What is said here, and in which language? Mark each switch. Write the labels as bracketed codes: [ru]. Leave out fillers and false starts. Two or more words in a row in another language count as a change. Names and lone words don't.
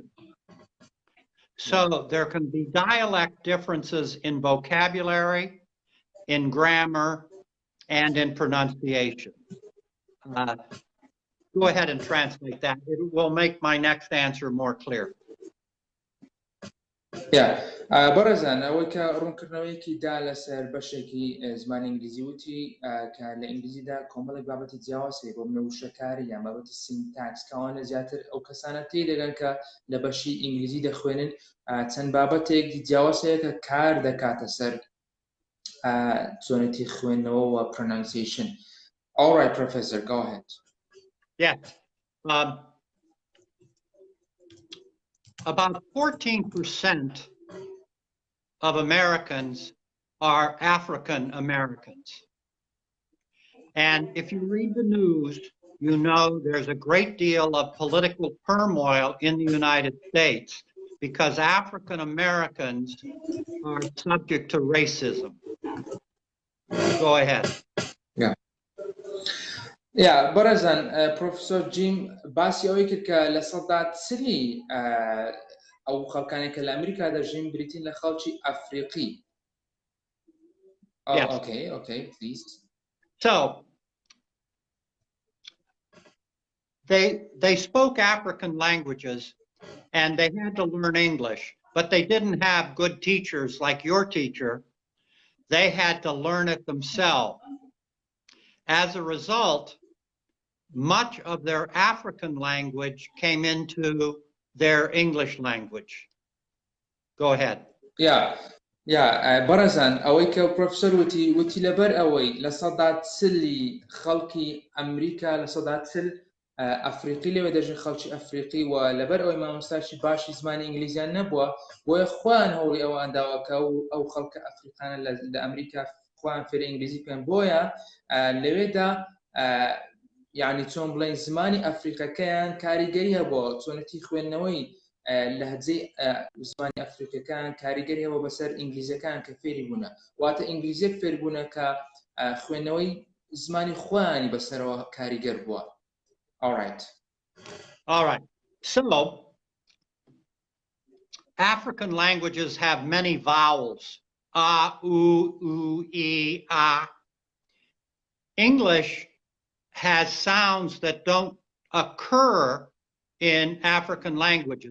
[en] So there can be dialect differences in vocabulary, in grammar, and in pronunciation. Go ahead and translate that. It will make my next answer more clear. [ckb] بەڕێزان ئەوەی کە ڕوونکردنەوەیەکی دا لەسەر بەشێکی زمانی ئینگلیزی وتی کە لە ئینگلیزیدا کۆمەڵێک بابەتی جیاوازەیە بۆ منە وشەکاری یان بابەتی سینتاکس کەوانە زیاتر ئەو کەسانە تێدەگەن کە لە بەشی ئینگلیزی دەخوێنن چەند بابەتێکی جیاوازەیە کە کار دەکاتە سەر چۆنێتی خوێندنەوە و pronunciation. [en] All right, Professor, go ahead. Yes. About 14% of Americans are African Americans. And if you read the news, you know there's a great deal of political turmoil in the United States because African Americans are subject to racism. Go ahead. [ckb] بەڕێزان پرۆفسۆر جیم باسی ئەوەی کرد کە لە سەدات سلی ئەو خەڵکانێک کە لە ئەمریکا دەژین بریتین لە خەڵکی ئەفریقی. [en] Okay, please. So they spoke African languages and they had to learn English, but they didn't have good teachers like your teacher. They had to learn it themselves. As a result, much of their African language came into their English language. Go ahead. [ckb] بەڕێزان ئەوەی کە پرۆفسۆر وتی لەبەر ئەوەی لە سەدات سلی خەڵکی ئەمریکا لە سەدات سل ئەفریقی لەوێ دەژین خەڵکی ئەفریقی و لەبەر ئەوەی مامۆستاشی باشی زمانی ئینگلیزیان نەبووە بۆیە خۆیان هەوڵی ئەوان داواکە ئەو خەڵکە ئەفریقانە لە ئەمریکا خۆیان فێری ئینگلیزی بکەن بۆیە لەوێدا یعنی چۆن بڵێن زمانی ئەفریقەکەیان کاریگەری هەبووە چۆنەتی خوێندنەوەی لەهجەی زمانی ئەفریقیەکان کاریگەری هەبووە بەسەر ئینگلیزیەکان کە فێری بوونە واتە ئینگلیزیەک فێر بوونە کە خوێندنەوەی زمانی خۆیانی بەسەرەوە کاریگەر بووە. [en] All right. So African languages have many vowels. A, u, e, a. English has sounds that don't occur in African languages.